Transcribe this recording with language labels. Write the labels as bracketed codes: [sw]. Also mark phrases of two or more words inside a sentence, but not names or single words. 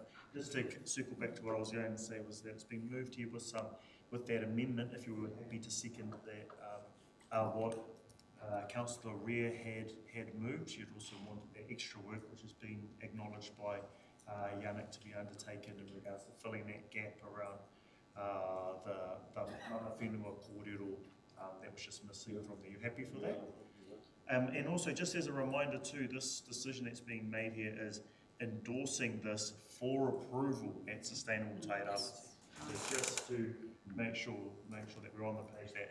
[en] Just to circle back to what I was going to say was that it's been moved here with that amendment. If you were happy to second that, what Councillor Rea had moved, she'd also wanted that extra work, which has been acknowledged by Yannick to be undertaken in regards to filling that gap around the [mi] mana whenua kōrero [en] that was just missing from there. You happy for that? And also, just as a reminder too, this decision that's being made here is endorsing this for approval at Sustainable Tairāwhiti. So just to make sure that we're on the page there.